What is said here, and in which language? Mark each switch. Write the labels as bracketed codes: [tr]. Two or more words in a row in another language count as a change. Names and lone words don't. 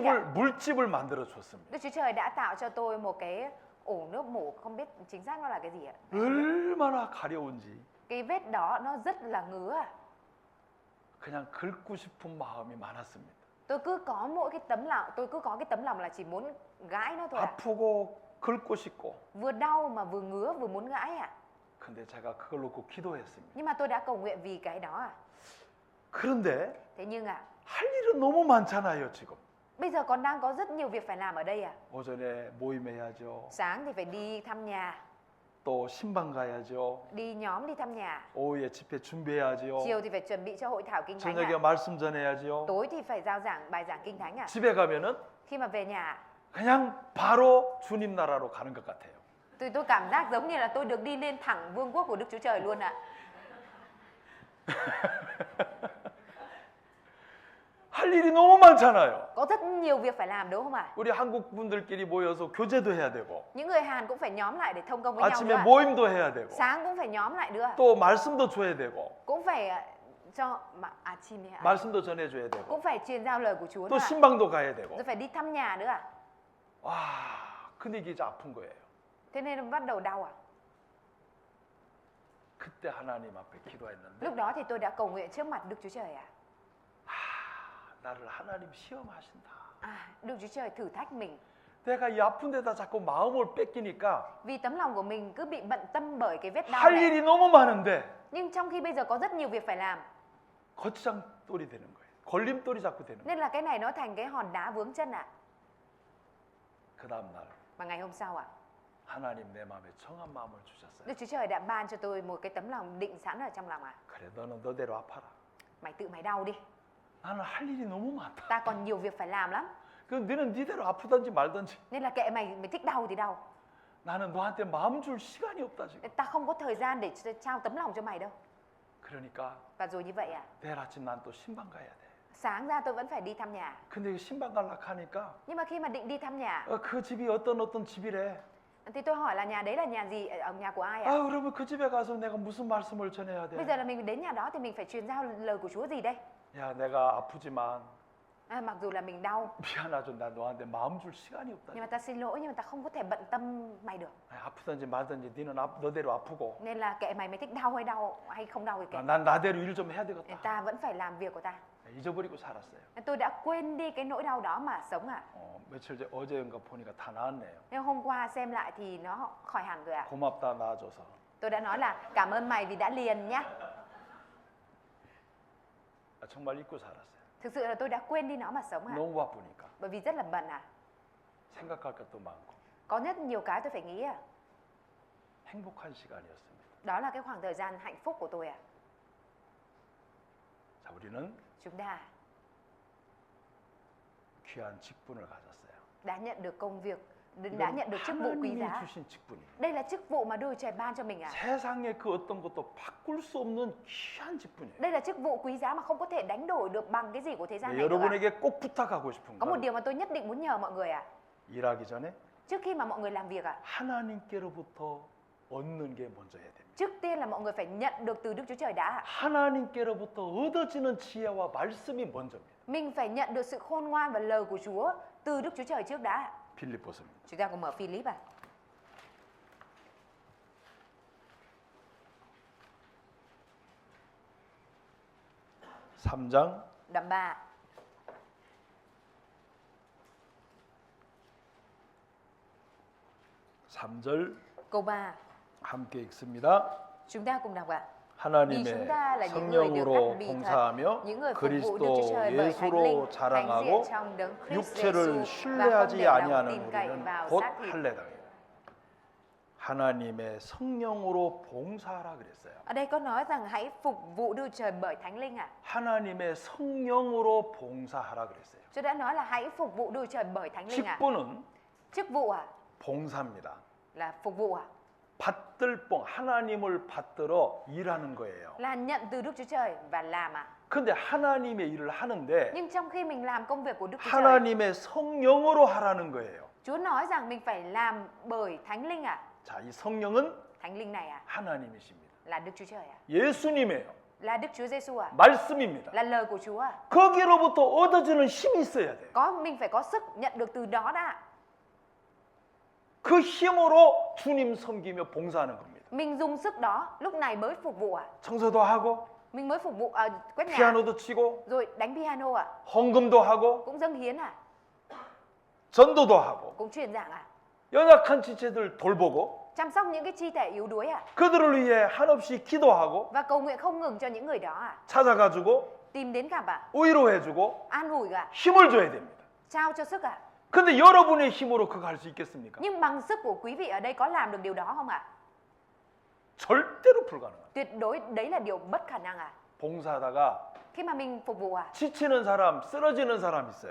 [ko] 물집을 만들어 줬습니다. [vi] Đức Chúa Trời đã tạo cho tôi một cái ổ nước mổ, không biết chính xác nó là cái gì [ko] 얼마나 가려운지 [vi] Cái vết đó nó rất là ngứa [ko] 그냥 긁고 싶은 마음이 많았습니다. [vi] Tôi cứ có cái tấm lòng là chỉ muốn gãi nó thôi [ko] 아프고 긁고 싶고. [vi] Vừa đau mà vừa ngứa vừa muốn gãi [ko] 근데 제가 그걸 놓고 기도했습니다. [vi] Nhưng mà tôi đã cầu nguyện vì cái đó [ko] 그런데 [vi] Thế nhưng [ko] 할 일은 너무 많잖아요, 지금. [vi] bây giờ còn đang có rất nhiều việc phải làm ở đây [ko] 오전에 모임해야죠. [vi] Sáng thì phải đi thăm nhà [ko] 또 신방 가야죠. [vi] Đi nhóm đi thăm nhà [ko] 오후에 집회 준비해야죠. [vi] Chiều thì phải chuẩn bị cho hội thảo kinh thánh [ko] 저녁에 말씀 전해야죠. [vi] Tối thì phải giao giảng bài giảng kinh thánh [ko] 집에 가면은 [vi] Khi mà về nhà [ko] 그냥 바로 주님 나라로 가는 것 같아요. [vi] tôi cảm giác giống như là tôi được đi lên thẳng vương quốc của Đức Chúa Trời luôn [ko] 할 일이 너무 많잖아요. [vi] Có rất nhiều việc phải làm đúng không [ko] 우리 한국 분들끼리 모여서 교제도 해야 되고 [vi] Những người Hàn cũng phải nhóm lại để thông công với nhau [ko] 아침에 [vi] nữa [ko] 모임도 해야 되고 [vi] Sáng cũng phải nhóm lại nữa [ko] 또 말씀도 줘야 되고 [vi] Cũng phải cho [ko] 말씀도 전해줘야 되고 [vi] cũng phải truyền giao lời của Chúa [ko] 또 [vi] nữa [ko] 신방도 가야 되고. [vi] Rồi phải đi thăm nhà nữa [ko] 와, 근데 이게 이제 아픈 거예요. [vi] Thế nên bắt đầu đau [ko] 그때 하나님 앞에 기도했는데 [vi] Lúc đó thì tôi đã cầu nguyện trước mặt Đức Chúa Trời [ko] 나를 하나님 시험하신다. [vi] Đức Chúa Trời thử thách mình [ko] 내가 이 아픈 데다 자꾸 마음을 뺏기니까 [vi] Vì tấm lòng của mình cứ bị bận tâm bởi cái vết đau [ko] 할 [vi] này [ko] 일이 너무 많은데 [vi] Nhưng trong khi bây giờ có rất nhiều việc phải làm [ko] 거치장돌이 되는 거예요. 걸림돌이 자꾸 되는 거예요. [vi] Nên là cái này nó thành cái hòn đá vướng chân [ko] 그 다음 날 [vi] Mà ngày hôm sau [ko] 하나님 내 마음에 정한 마음을 주셨어요. [vi] Đức Chúa Trời đã ban cho tôi một cái tấm lòng định sẵn ở trong lòng à. [ko] 그래 너는 너대로 아파라. [vi] Mày tự mày đau đi. [ko] 나는 할 일이 너무 많다. [vi] Ta còn nhiều việc phải làm lắm. [ko] 그 너는 니대로 아프든지 말든지. [vi] Nên là kệ mày, mày thích đau thì đau. [ko] 나는 너한테 마음 줄 시간이 없다 지금. [vi] Ta không có thời gian để trao tấm lòng cho mày đâu. [ko] 그러니까 [vi] Và rồi như vậy à. [ko] 내일 아침 난 또 신방 가야 돼. [vi] Sáng ra tôi vẫn phải đi thăm nhà. [ko] 근데 그 신방 가려고 하니까 [vi] Nhưng mà khi mà định đi thăm nhà [ko] 그 집이 어떤 집이래. [vi] thì tôi hỏi là nhà đấy là nhà gì, ở nhà của ai [ko] 아 [vi] ạ? [ko] 그러면 그 집에 가서 내가 무슨 말씀을 전해야 [vi] Bây [ko] 돼? [vi] giờ là mình đến nhà đó thì mình phải truyền giao lời của Chúa gì đây? [ko] 야 내가 아프지만 [vi] Mặc dù là mình đau [ko] 미안하죠. 나 너한테 마음 줄 시간이 없다. [vi] nhưng mà ta xin lỗi, nhưng mà ta không có thể bận tâm mày được. [ko] 아프든지 말든지 너는 너대로 아프고 [vi] Nên là kệ mày, mày thích đau hay không đau thì kệ. [ko] 난 나대로 일 좀 해야 되겠다. [vi] Ta vẫn phải làm việc của ta. [ko] 잊어버리고 살았어요. [vi] Tôi đã quên đi cái nỗi đau đó mà sống à. [ko] 며칠 전 어제인가 보니까 다 나았네요. [vi] Nhưng hôm qua xem lại thì nó khỏi hẳn rồi ạ. [ko] 고맙다 나아줘서. [vi] Tôi đã nói là cảm ơn mày vì đã liền nhá. [ko] 정말 잊고 살았어요. [vi] Thực sự là tôi đã quên đi nó mà sống à. [ko] 너무 바쁘니까 [vi] Bởi vì rất là bận à. [ko] 생각할 것도 많고 [vi] Có rất nhiều cái tôi phải nghĩ à. [ko] 행복한 시간이었습니다. [vi] Đó là cái khoảng thời gian hạnh phúc của tôi à. [ko] 자, 우리는 [vi] Chúng ta [ko] 귀한 직분을 가졌어요. [vi] đã nhận được công việc, đã nhận được chức vụ quý [ko] 하나님이 [vi] giá. [ko] 주신 직분이에요. [vi] Đây là chức vụ mà Đức Chúa Trời ban cho mình à. [ko] 세상의 그 어떤 것도 바꿀 수 없는 귀한 직분이에요. [vi] Đây là chức vụ quý giá mà không có thể đánh đổi được bằng cái gì của thế gian này được à. [ko] 여러분에게 꼭 부탁하고 싶은 [vi] Có một [ko] 건 [vi] điều mà tôi nhất định muốn nhờ mọi người à. [ko] 일하기 전에 [vi] Trước khi mà mọi người làm việc à, [ko] 하나님께로부터 얻는 게 먼저야 됩니다. [vi] trước tiên là mọi người phải nhận được từ Đức Chúa Trời đã. [ko] 하나님께로부터 얻어지는 지혜와 말씀이 먼저입니다. [vi] Mình phải nhận được sự khôn ngoan và lời của Chúa từ Đức Chúa Trời trước đã. [ko] 빌립보서입니다. [vi] Chúng ta cùng mở Philip à. [ko] 3장 [vi] Đoạn 3. Câu 3. [ko] 함께 읽습니다. [vi] Chúng ta cùng đọc ạ. [ko] 하나님의 [vi] Vì chúng ta là những người được [ko] 성령으로 [vi] cắt bì thật, [ko] 봉사하며 [vi] những người phục vụ Đức Chúa [ko] 그리스도 [vi] Trời bởi Thánh Linh, [ko] 예수로 [vi] thánh [ko] 자랑하고 [vi] diện trong đấng Christ [ko] 육체를 [vi] Jesus và không [ko] 신뢰하지 [vi] để lòng [ko] 아니하는 [vi] tin cậy [ko] 우리는 [vi] vào [ko] 곧 [vi] xác thịt. [ko] 할례당이에요. 하나님의 성령으로 봉사하라 그랬어요. [vi] Ở đây có nói rằng hãy phục vụ Đức Chúa Trời bởi Thánh Linh ạ. [ko] 하나님의 성령으로 봉사하라 그랬어요. [vi] Chúa đã nói là hãy phục vụ Đức Chúa Trời bởi Thánh Linh ạ. [ko] 직분은 [vi] Chức vụ ạ [ko] 봉사입니다. [vi] là phục vụ ạ. [ko] 받들 뽕 하나님을 받들어 일하는 거예요. [vi] Là nhận từ Đức Chúa Trời và làm ạ. [ko] 근데 하나님의 일을 하는데 [vi] Nhưng trong khi mình làm công việc của Đức Chúa Trời, [ko] 하나님의 성령으로 하라는 거예요. [vi] Chúa nói rằng mình phải làm bởi Thánh Linh ạ. [ko] 자, 이 성령은 [vi] Thánh Linh này ạ [ko] 하나님이십니다. [vi] là Đức Chúa Trời ạ. [ko] 예수님이에요. [vi] Là Đức Chúa Giêsu ạ. [ko] 말씀입니다. [vi] Là lời của Chúa ạ. [ko] 거기로부터 얻어지는 힘이 있어야 돼요. [vi] Mình phải có sức nhận được từ đó đã. [ko] 그 힘으로 주님 섬기며 봉사하는 겁니다. [vi] Mình dùng sức đó lúc này mới phục vụ ạ. [ko] 청소도 하고 [vi] Mình mới phục vụ quét nhà, [ko] 피아노도 치고 [vi] rồi đánh piano ạ, [ko] 헌금도 하고 [vi] cũng dâng hiến ạ, [ko] 전도도 하고 [vi] cũng truyền giảng ạ, [ko] 연약한 지체들 돌보고 [vi] chăm sóc những cái chi thể yếu đuối ạ, [ko] 그들을 위해 한없이 기도하고 [vi] và cầu nguyện không ngừng cho những người đó ạ. [ko] 찾아가지고 [vi] Tìm đến gặp ạ, [ko] 위로해주고 [vi] an ủi ạ, [ko] 힘을 줘야 됩니다. [vi] trao cho sức ạ. [ko] 근데 여러분의 힘으로 그거 할 수 있겠습니까? [vi] Nhưng bằng sức của quý vị ở đây có làm được điều đó không ạ? [ko] 절대로 불가능합니다. [vi] Tuyệt đối đấy là điều bất khả năng ạ. [ko] 봉사하다가 [vi] Khi mà mình phục vụ ạ, [ko] 지치는 사람, 쓰러지는 사람 있어요.